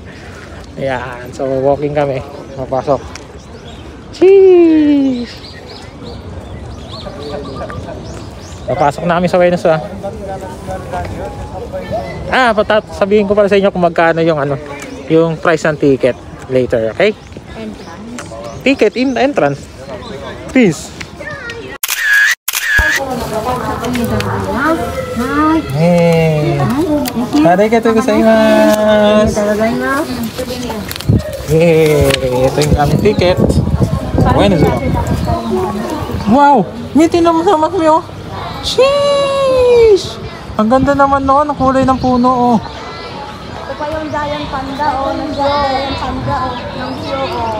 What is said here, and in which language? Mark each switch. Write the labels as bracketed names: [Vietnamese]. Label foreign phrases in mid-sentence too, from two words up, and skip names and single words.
[Filipino] Ayan, so walking kami. Mapasok. Cheese! Napasok na kami sa Ueno Zoo. Sabihin ko pala sa inyo kung magkano yung ano, yung price ng ticket later, okay? [English] entrance. Ticket in entrance. Please. Hey. [Japanese] ありがとうございます. [Filipino] Hey, ito yung aming ticket. Ueno Zoo. Wow! May tinamsamak mo yun. Sheesh! Ang ganda naman noon, ang kulay ng puno oh. Ito pa yung [English] giant panda [Filipino] oh, ng [English] giant panda [Filipino] oh, ng show oh.